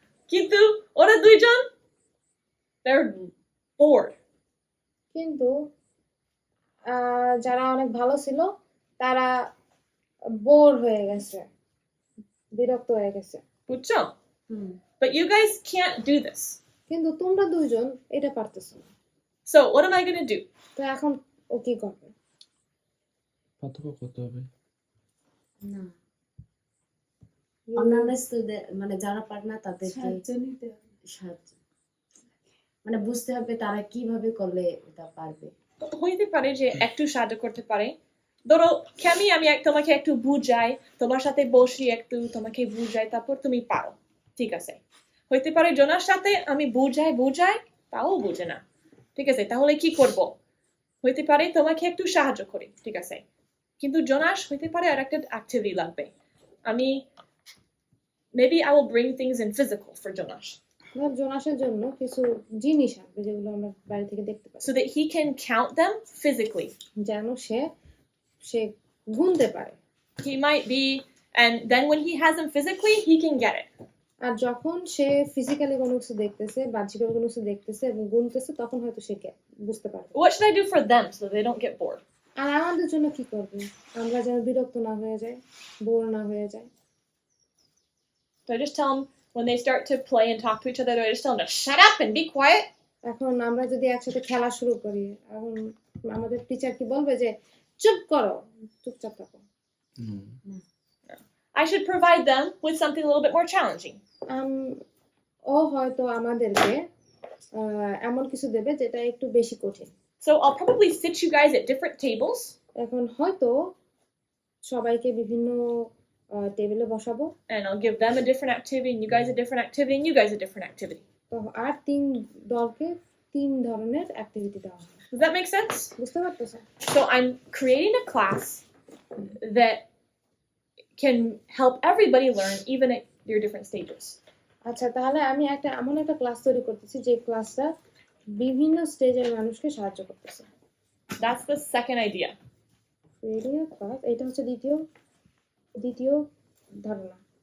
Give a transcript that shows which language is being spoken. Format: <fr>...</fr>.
<bn>Kintu ora duijon</bn> <en>they're bored.</en> <bn>কিন্তু যারা অনেক ভালো ছিল তারা বোর হয়ে গেছে, বিরক্ত হয়ে গেছে। বুঝছো?</bn> <en>But you guys can't do this.</en> <bn>কিন্তু তোমরা দুইজন এটা পারতেছো না।</bn> <en>So what am I going to do?</en> <bn>তো এখন ও কি করবে? পার্থক্য করতে হবে। না অন্যান্য স্টুডেন্ট মানে যারা পারে না তাদেরকে সাহায্য মানে বুঝতে হবে তারা কিভাবে করলে এটা পারবে। হইতে পারে যে একটু সাহায্য করতে পারে। ধরো আমি তোমাকে একটু বুঝাই, তোমার সাথে বসি একটু তোমাকে বুঝাই, তারপর তুমি পারো। ঠিক আছে। হইতে পারে জোনার সাথে আমি বুঝাই তাও বুঝে না। ঠিক আছে, তাহলে কি করব? হইতে পারে তোমাকে একটু সাহায্য করি। ঠিক আছে, কিন্তু জোনাস হইতে পারে আর একটা অ্যাক্টিভিটি লাগবে।</bn> <en>maybe I will bring things in physical for Jonas.</en> <bn>জোনাসের জন্য কিছু জিনিস আনবে যেগুলো আমরা বাইরে থেকে দেখতে পাই,</bn> <en>so that he can count them physically.</en> <bn>যেন সে গুনতে পারে।</bn> <en>He might be, and then when he has them physically, he can get it.</en> <bn>আর যখন সে ফিজিক্যালি কোনো কিছু দেখতেছে, বাহ্যিকভাবে কোনো কিছু দেখতেছে এবং গুনতেছে, তখন হয়তো সে বুঝতে পারবে।</bn> <en>What should I do for them so they don't get bored?</en> <bn>আর আমাদের জন্য কি করবে? আমরা যেন বিরক্ত না হয়ে যাই, বোর না হয়ে যাই।</bn> <en>So I just tell them when they start to play and talk to each other, I just tell them to shut up and be quiet.</en> <bn>এখন আমরা যদি একসাথে খেলা শুরু করি, এখন আমাদের টিচার কি বলবে যে চুপ করো, চুপচাপ থাকো?</bn> <en>I should provide them with something a little bit more challenging.</en> <bn>ও হয়তো আমাদেরকে এমন কিছু দেবে যেটা একটু বেশি কঠিন।</bn> <en>So I'll probably sit you guys at different tables.</en> <bn>এখন হয়তো সবাইকে বিভিন্ন টেবিলে বসাবো,</bn> <en>and I'll give them a different activity and you guys a different activity and you guys a different activity.</en> <bn>তো আর 3 দলকে 3 ধরনের অ্যাক্টিভিটি দেওয়া হবে।</bn> <en>Does that make sense?</en> <bn>বুঝতে পারতেছ?</bn> <en>So I'm creating a class that can help everybody learn even at your different stages.</en> <bn>আচ্ছা, তাহলে আমি এমন একটা ক্লাস তৈরি করতেছি যে ক্লাসটা বিভিন্ন স্টেজের মানুষকে সাহায্য করতেছে।</bn> <en>That's the second idea. Creating a class,</en> <bn>এটা হচ্ছে দ্বিতীয় ধারণা।</bn>